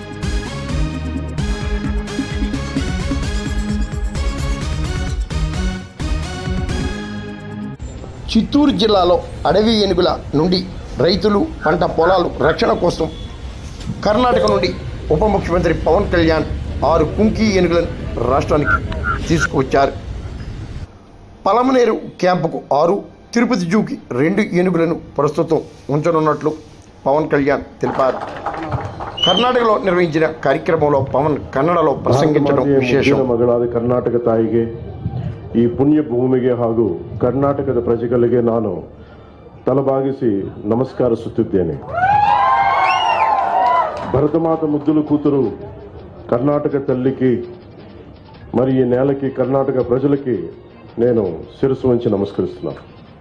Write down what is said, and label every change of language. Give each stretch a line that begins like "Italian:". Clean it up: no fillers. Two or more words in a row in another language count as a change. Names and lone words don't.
Telugu: చిత్తూరు జిల్లాలో అడవి ఏనుగుల నుండి రైతులు పంట పొలాలు రక్షణ కోసం కర్ణాటక నుండి ఉప ముఖ్యమంత్రి పవన్ కళ్యాణ్ 6 కుంకి ఏనుగులను రాష్ట్రానికి తీసుకువచ్చారు. పలమనేరు క్యాంపుకు 6, తిరుపతి జూకి 2 ఏనుగులను ప్రస్తుతం ఉంచనున్నట్లు పవన్ కళ్యాణ్ తెలిపారు. కర్ణాటకలో నిర్వహించిన కార్యక్రమంలో పవన్ కన్నడలో ప్రసంగించడం ವಿಶೇಷ.
Kannada: ಮಗಳಾದ ಕರ್ನಾಟಕ ತಾಯಿಗೆ, ಈ ಪುಣ್ಯ ಭೂಮಿಗೆ ಹಾಗೂ ಕರ್ನಾಟಕದ ಪ್ರಜೆಗಳಿಗೆ ನಾನು ತಲೆಬಾಗಿಸಿ ನಮಸ್ಕರಿಸುತ್ತಿದ್ದೇನೆ.
Telugu: భరతమాత ముద్దులు కూతురు కర్ణాటక తల్లికి మరి ఈ నేలకి కర్ణాటక ప్రజలకి నేను శిరస్సు వంచి నమస్కరిస్తున్నాను.